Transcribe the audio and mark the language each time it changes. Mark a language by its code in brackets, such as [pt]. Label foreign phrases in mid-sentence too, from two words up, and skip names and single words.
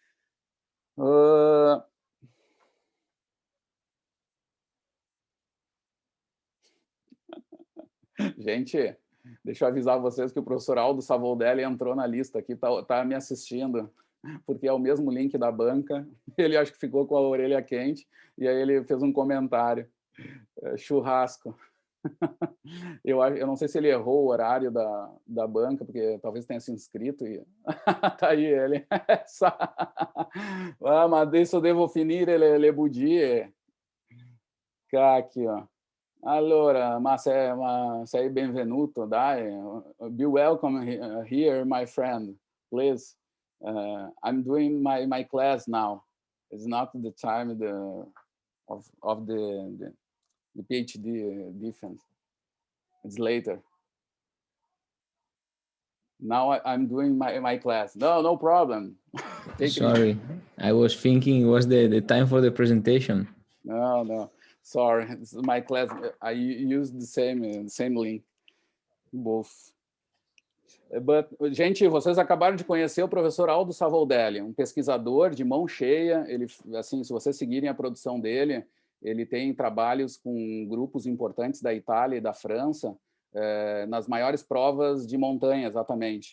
[pt] Gente, deixa eu avisar vocês que o professor Aldo Savoldelli entrou na lista aqui, tá me assistindo, porque é o mesmo link da banca. Ele acho que ficou com a orelha quente e aí ele fez um comentário. Churrasco. Eu não sei se ele errou o horário da banca, porque talvez tenha se inscrito e tá aí ele. [it] Ma adesso devo finire le bugie. Cacchio. Allora, ma sei benvenuto, dai. [en] Be welcome here, my friend, please. I'm doing my class now. It's not the time of the PhD defense. It's later. Now I'm doing my class. No problem. Sorry, I was thinking it was the time for the presentation. No. Sorry, this is my class. I use the same link, both. But, [pt] gente, vocês acabaram de conhecer o professor Aldo Savoldelli, um pesquisador de mão cheia. Ele, assim, se vocês seguirem a produção dele, ele tem trabalhos com grupos importantes da Itália e da França, nas maiores provas de montanha, exatamente.